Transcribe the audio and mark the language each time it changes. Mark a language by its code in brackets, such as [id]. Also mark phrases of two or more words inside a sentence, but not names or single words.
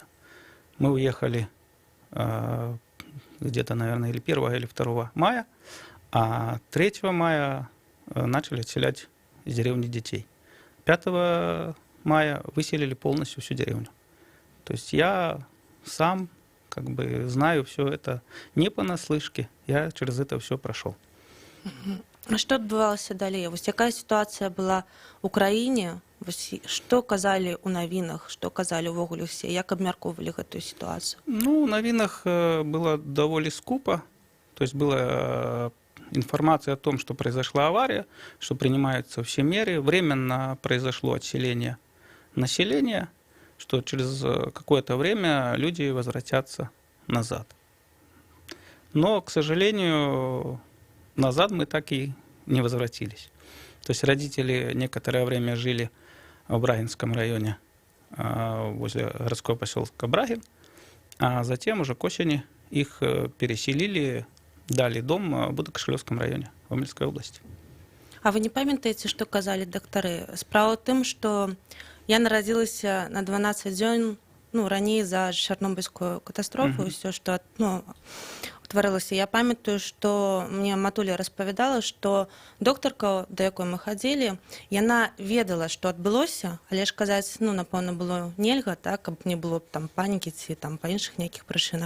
[ru] Мы уехали где-то, наверное, или 1 или 2 мая, а 3 мая начали отселять из деревни детей. 5 мая выселили полностью всю деревню. То есть я сам как бы знаю все это не понаслышке, я через это все прошел. [be] А што адбывалася далей? Вось якая сітуацыя была ў краіне? Што казалі ў навінах, што казалі ўвогуле ўсе, як абмяркоўвалі гэтую сітуацыю? [ru] Ну, в новинах было довольно скупо. То есть была информация о том, что произошла авария, что принимаются все меры. Временно произошло отселение населения, что через какое-то время люди возвратятся назад. Но, к сожалению, назад мы так и не возвратились. То есть родители некоторое время жили в Брагинском районе, возле городского поселка Брагин, а затем уже к осени их переселили, дали дом в Будокошелёвском районе Гомельской области. [be] А вы не памятаеце, што казалі дактары? Справа ў тым, што я нарадзілася на 12 дзён раней за Чарнобыльскую катастрофу, ўсё, што утварылася. Я памятаю, што мне матуля распавядала, што доктарка, да якой мы хадзілі, яна ведала, што адбылося, але ж казаць, напэўна, было нельга, так, каб не было там панікі ці там па іншых нейкіх прычынах.